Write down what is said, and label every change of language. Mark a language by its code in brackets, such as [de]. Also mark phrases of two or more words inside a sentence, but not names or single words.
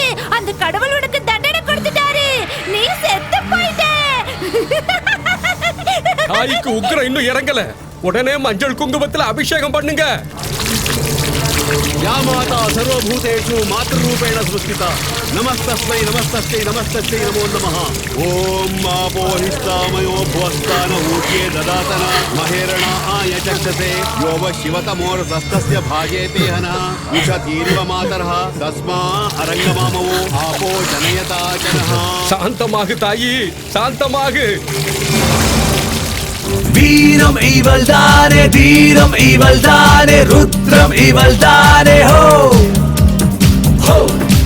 [ta] அந்த கடவுள் உனக்கு தண்டனை கொடுத்துட்டாரு. நீ செத்து போயிட்ட. தாய்க்கு உக்கிரம் இன்னும் இறங்கல. உடனே மஞ்சள் குங்குமத்துல அபிஷேகம் பண்ணுங்க. [sa] या माता सर्वभूतेषु मातृरूपेण सृष्टिता नमस्तस्मै नमस्तस्यै नमस्तस्यै नमो नमः ॐ मापोहिष्टामयो भुवस्तानहूत्ये ददातन महेरणा आयचक्षसे यो व शिवतमोरसस्तस्य भागेते हनः उषतीरिव मातरः तस्मा अरङ्गमामवो आपो जनयता जनः [ta] சாந்தமாகு தாயி, சாந்தமாகு. வீரம் இவள் தானே, தீரம் இவள் தானே, ருத்ரம் இவள் தானே, ஹோ ஹோ